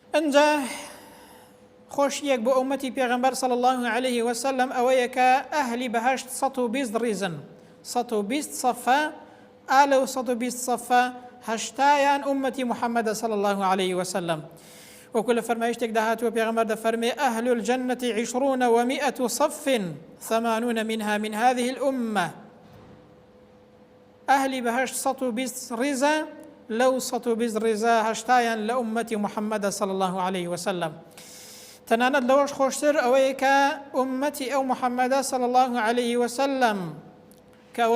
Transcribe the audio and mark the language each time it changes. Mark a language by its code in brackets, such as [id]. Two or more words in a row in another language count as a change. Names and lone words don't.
[ckb] انجا خۆشیەک بۆ ئومەتی پێغەمبەر [ar] صلی الله عليه وسلم [ckb] ئەوەیە کە ئەهلی بەهەشت 120 ڕیزن 120 صفە ئالە و 120 صفە هەشتایان ئومەتی محەممەدە [ar] صلی الله عليه وسلم [ckb] وەکو لە فەرمایشتێکدا هاتووە پێغەمبەر دەفەرمێ [ar] ئەهل الجنة 20 و100 صف 80 منها من هذه الأمة [ckb] ئەهلی بەهەشت 120 ڕیزە لەو 120 ڕیزە هەشتایان لە ئومەتی محەممەدە [ar] صلی الله عليه وسلم [ckb] تەنانەت لەوەش خۆشتر ئەوەیە کە ئومەتی ئەو محەممەدە [ar] صلی الله عليه وسلم [ckb] کە ئەوە